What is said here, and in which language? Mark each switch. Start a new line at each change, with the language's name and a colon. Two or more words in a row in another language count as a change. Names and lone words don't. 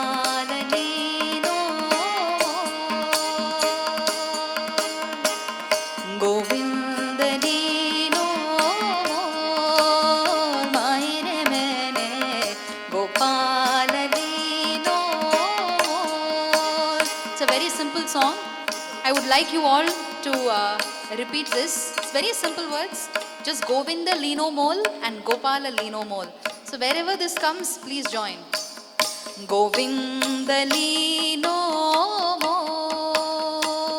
Hindi: ಗೋಪಾಲಲೀನೋ गोविंद लीनो मोल मायरे मैंने गोपाल लीनो मोल.
English: It's a very simple song. I would like you all to repeat this. It's very simple words. Just
Hindi: गोविंद लीनो मोल
English: and
Hindi: गोपाला लीनो मोल.
English: So wherever this comes, please join.
Hindi: गोविंद लीनो मोल.